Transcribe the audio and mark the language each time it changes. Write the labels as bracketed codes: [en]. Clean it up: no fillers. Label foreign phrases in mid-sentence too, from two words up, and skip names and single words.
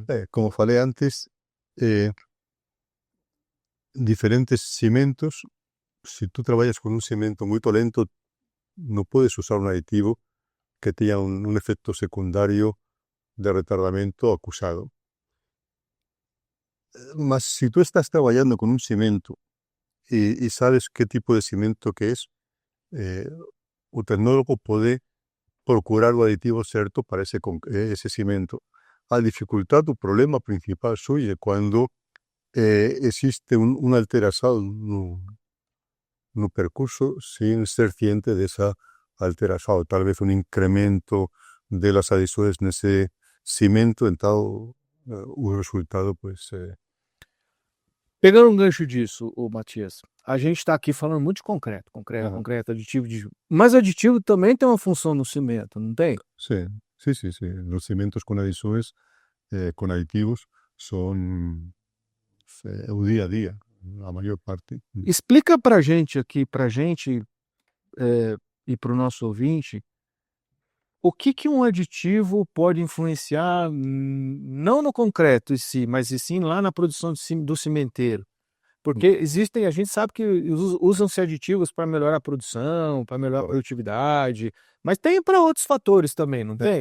[pt] Como falei antes, diferentes cimentos, se tu trabalhas com um cimento muito lento, não podes usar um aditivo que tenha um efeito secundário de retardamiento acusado. [es] Mas si tú estás trabajando con un cimento y sabes qué tipo de cimento que es, [pt] o tecnólogo [es] puede [pt] procurar o aditivo certo [es] para ese cimento. A dificultad, o problema principal suyo cuando existe una alteración [pt] no percurso [es] sin ser ciente de esa alteración, tal vez un incremento de las [pt] adições nesse cimento, então o resultado, [es] pues... [pt] Pegando um gancho disso, ô Matias, a gente está aqui falando muito de concreto, Aham. concreto, aditivo, mas aditivo também tem uma função no cimento, não tem? [es] Sí, sí, sí, sí. Los cimentos con adições, con aditivos, son o día a día, a mayor parte. [pt] Explica pra gente aqui, e para o nosso ouvinte, o que um aditivo pode influenciar, não no concreto em si, mas e sim lá na produção do cimenteiro. Porque existem, a gente sabe que usam-se aditivos para melhorar a produção, para melhorar a produtividade, mas tem para outros fatores também, não tem?